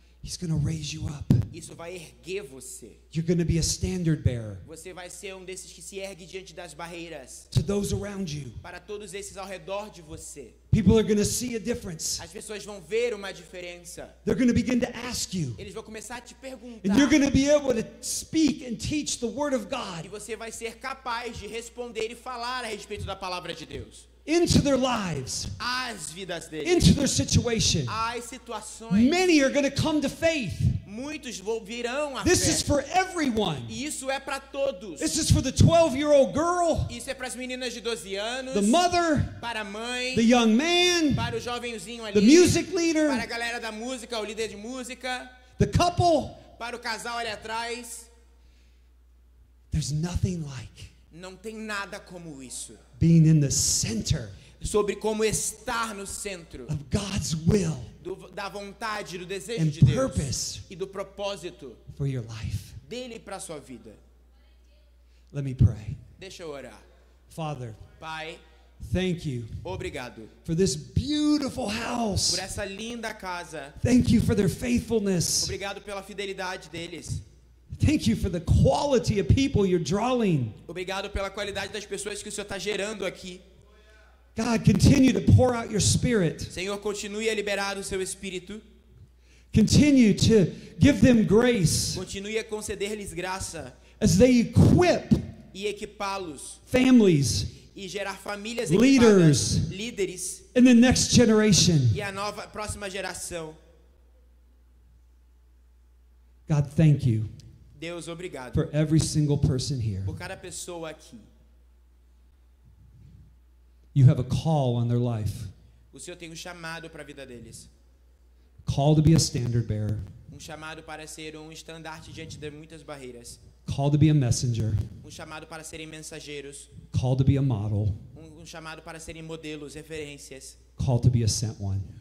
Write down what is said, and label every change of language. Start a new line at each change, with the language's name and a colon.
English: He's going to raise you up.
Portuguese: Isso vai erguer você.
English: You're going to be a standard bearer
Portuguese: Você vai ser um desses que se ergue diante das barreiras
English: to those around you.
Portuguese: para todos esses ao redor de você.
English: People are going to see a difference.
Portuguese: As pessoas vão ver uma diferença.
English: They're going to begin to ask you.
Portuguese: Eles vão começar a te perguntar.
English: And you're going to be able to speak and teach the Word of
Portuguese: E
English: God
Portuguese: você vai ser capaz de responder e falar a respeito da palavra de Deus.
English: into their lives,
Portuguese: As vidas deles,
English: into their situation.
Portuguese: as situações.
English: Many are going to come to faith.
Portuguese: Muitos virão a
English: This is
Portuguese: fé.
English: for everyone.
Portuguese: E isso é para todos.
English: This is for the 12-year-old girl,
Portuguese: Isso é para as meninas de 12 anos,
English: the mother,
Portuguese: para a mãe,
English: the young man,
Portuguese: para o jovenzinho
English: the
Portuguese: ali,
English: music
Portuguese: para a
English: leader,
Portuguese: galera da música, o líder de música,
English: the couple.
Portuguese: para o casal ali atrás.
English: There's nothing like
Portuguese: Não tem nada como isso.
English: being in the center
Portuguese: Sobre como estar no centro
English: of God's will
Portuguese: da vontade, do desejo
English: and
Portuguese: de Deus
English: purpose
Portuguese: e do propósito
English: for your life.
Portuguese: dele para a sua vida.
English: Let me pray.
Portuguese: Deixa eu orar.
English: Father,
Portuguese: Pai,
English: thank you
Portuguese: obrigado
English: for this beautiful house.
Portuguese: por essa linda casa.
English: Thank you for their faithfulness.
Portuguese: Obrigado pela fidelidade deles.
English: Thank you for the quality of people you're drawing.
Portuguese: Obrigado pela qualidade das pessoas que o Senhor está gerando aqui.
English: God, continue to pour out your spirit.
Portuguese: Senhor, continue a liberar o seu Espírito.
English: Continue to give them grace
Portuguese: Continue a conceder-lhes graça
English: as they equip
Portuguese: e equipá-los
English: families
Portuguese: e gerar famílias
English: Leaders.
Portuguese: equipadas, líderes
English: in the next generation.
Portuguese: e a próxima geração.
English: God, thank you
Portuguese: Deus, obrigado
English: for every single person here.
Portuguese: por cada pessoa aqui.
English: You have a call on their life.
Portuguese: O Senhor tem um chamado para a vida deles.
English: Call to be a standard bearer.
Portuguese: Um chamado para ser um estandarte diante de muitas barreiras.
English: Call to be a messenger.
Portuguese: Um chamado para serem mensageiros.
English: Call to be a model.
Portuguese: Um chamado para serem modelos, referências.
English: Call to be a sent one.